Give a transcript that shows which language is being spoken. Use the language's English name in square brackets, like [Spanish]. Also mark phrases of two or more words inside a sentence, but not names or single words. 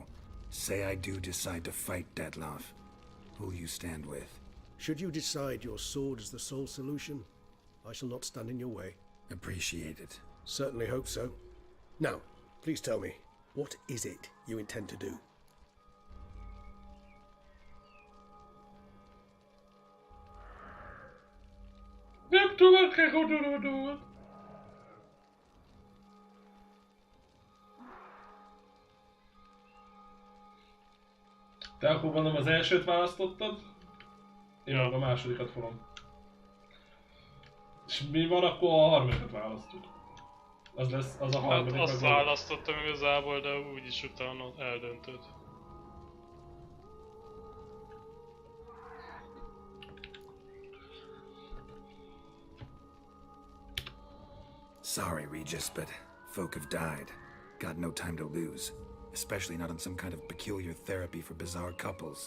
[English] Say I do decide to fight Detlaff. Who'll you stand with? Should you decide your sword is the sole solution, I shall not stand in your way. Appreciate it. Certainly hope so. Now, please tell me, what is it you intend to do? [Hungarian] Nem tudom, kell gondolod. Te akkor mondom az elsőt választottad, én meg a másodikat fogom. És mi van, akkor a harmadikat választjuk. Az lesz, az a harmadik. Hát azt választottam igazából, de úgyis utána eldöntöd. [English] Sorry, Regis, but folk have died. Got no time to lose. Especially not on some kind of peculiar therapy for bizarre couples.